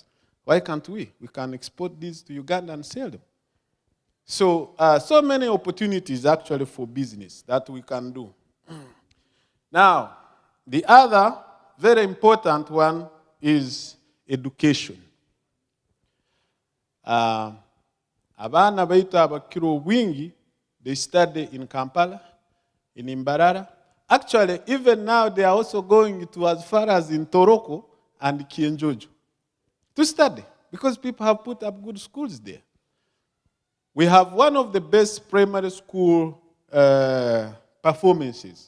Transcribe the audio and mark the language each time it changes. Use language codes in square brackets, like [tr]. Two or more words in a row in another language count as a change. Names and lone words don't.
[en] Why can't we? We can export these to Uganda and sell them. So, so many opportunities actually for business that we can do. Now, the other very important one is education. [ttj] Abana baita abakiro wingi, [en] they study in Kampala, in Imbarara. Actually, even now they are also going to as far as in Tooro and Kienjojo to study because people have put up good schools there. We have one of the best primary school performances.